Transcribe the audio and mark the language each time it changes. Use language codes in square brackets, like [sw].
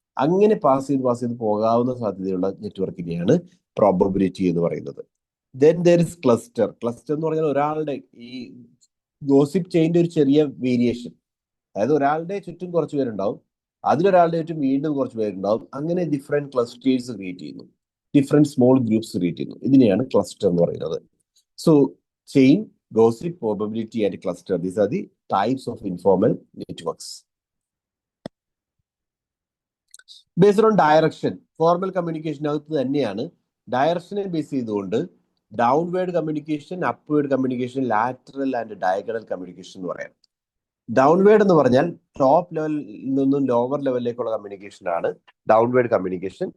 [ml] അങ്ങനെ പാസ് ചെയ്ത് പോകാവുന്ന സാധ്യതയുള്ള നെറ്റ്വർക്കിനെയാണ് പ്രോബബിലിറ്റി എന്ന് പറയുന്നത്. [en] then there is cluster [ml] എന്ന് പറഞ്ഞാൽ ഒരാളുടെ ഈ ഗോസിപ്പ് ചെയിൻ്റെ ഒരു ചെറിയ വേരിയേഷൻ. അതായത് ഒരാളുടെ ചുറ്റും കുറച്ച് പേരുണ്ടാവും, അതിലൊരാളുടെ ചുറ്റും വീണ്ടും കുറച്ച് പേരുണ്ടാവും. അങ്ങനെ ഡിഫറെന്റ് ക്ലസ്റ്റേഴ്സ് ക്രിയേറ്റ് ചെയ്യുന്നു, ഡിഫറെന്റ് സ്മോൾ ഗ്രൂപ്പ്സ് ക്രിയേറ്റ് ചെയ്യുന്നു. ഇതിനെയാണ് ക്ലസ്റ്റർ എന്ന് പറയുന്നത്. [en] So chain, gossip, probability and cluster, these are the types of informal networks. Based on direction, [ml] formal കമ്മ്യൂണിക്കേഷനകത്ത് തന്നെയാണ് ഡയറക്ഷനെ ബേസ് ചെയ്തുകൊണ്ട് downward communication, upward communication, lateral and diagonal communication എന്ന് പറയാം. Downward എന്ന് പറഞ്ഞാൽ ടോപ്പ് ലെവലിൽ നിന്നും ലോവർ ലെവലിലേക്കുള്ള കമ്മ്യൂണിക്കേഷൻ ആണ് ഡൗൺവേർഡ് കമ്മ്യൂണിക്കേഷൻ.